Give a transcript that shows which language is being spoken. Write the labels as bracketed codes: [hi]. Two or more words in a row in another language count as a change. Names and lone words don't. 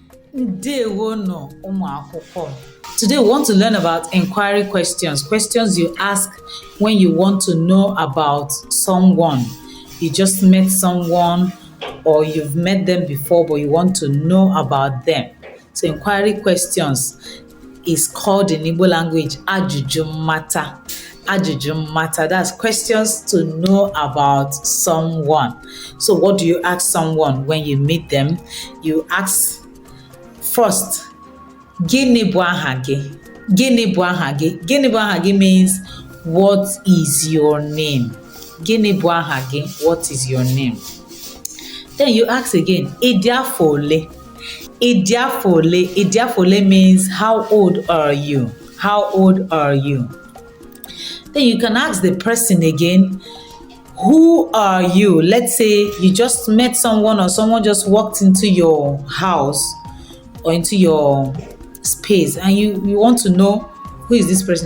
[ig] Ndewono ụmụ akwụkwọ. [en] Today we want to learn about inquiry questions. Questions you ask when you want to know about someone. You just met someone or you've met them before but you want to know about them. So inquiry questions is called in Igbo language [ig] AJÜJÜ MMATA. AJÜJÜ MMATA. [en] That's questions to know about someone. So what do you ask someone when you meet them? You ask first, [ig] gịnị bụ aha gị? Gịnị bụ aha gị? Gịnị bụ aha gị means [en] what is your name? [ig] Gịnị bụ aha gị? [en] What is your name? Then you ask again, [ig] ịdị afọ ole? Ịdị afọ ole? Ịdị afọ ole means [en] how old are you? How old are you? Then you can ask the person again, who are you? Let's say you just met someone or someone just walked into your house or into your space and you want to know who is this person.